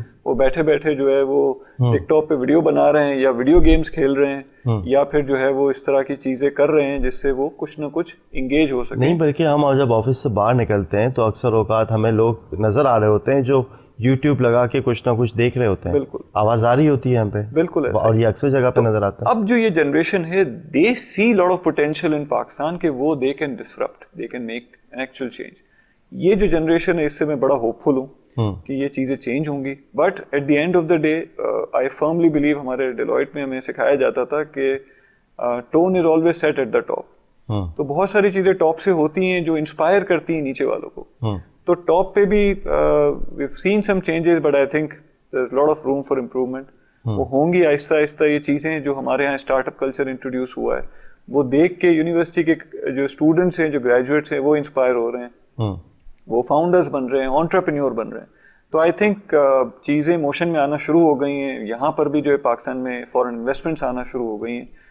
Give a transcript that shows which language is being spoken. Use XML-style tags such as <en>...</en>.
<ur>وہ بیٹھے بیٹھے جو ہے وہ ٹک ٹاک پہ ویڈیو بنا رہے ہیں یا ویڈیو گیمز کھیل رہے ہیں, یا پھر جو ہے وہ اس طرح کی چیزیں کر رہے ہیں جس سے وہ کچھ نہ کچھ انگیج ہو سکے. نہیں, بلکہ ہم جب آفس سے باہر نکلتے ہیں تو اکثر اوقات ہمیں لوگ نظر آ رہے ہوتے ہیں جو یوٹیوب لگا کے کچھ نہ کچھ دیکھ رہے ہوتے ہیں. بالکل آواز آ رہی ہوتی ہے ہم پہ. بالکل, اور یہ اکثر جگہ پہ نظر آتا ہے. اب جو یہ جنریشن ہے,</ur> <en>they see lot of potential in Pakistan</en> <ur>کہ وہ</ur> <en>They can disrupt, they can make an actual change.</en> <ur>یہ جو جنریشن ہے اس سے میں بڑا ہوپ فل ہوں کہ یہ چیزیں چینج ہوں گی.</ur> <en>but at the end of the day I firmly believe,</en> <ur>ہمارے ڈیلائٹ میں ہمیں سکھایا جاتا تھا کہ</ur> <en>Tone is always set at the top.</en> <ur>تو بہت ساری چیزیں ٹاپ سے ہوتی ہیں جو انسپائر کرتی ہیں نیچے والوں کو. تو ٹاپ پہ بھی</ur> <en>we've seen some changes but I think there's a lot of room for improvement.</en> <ur>وہ ہوں گی آہستہ آہستہ. یہ چیزیں جو ہمارے یہاں اسٹارٹ اپ کلچر انٹروڈیوس ہوا ہے وہ دیکھ کے یونیورسٹی کے جو اسٹوڈنٹس ہیں, جو گریجویٹس ہیں, وہ انسپائر ہو رہے ہیں, وہ فاؤنڈرز بن رہے ہیں, انٹرپرینیور بن رہے ہیں.</ur> <en>تو I think</en> <ur>چیزیں موشن میں آنا شروع ہو گئی ہیں. یہاں پر بھی جو ہے پاکستان میں فارن انویسٹمنٹس آنا شروع ہو گئی ہیں.</ur>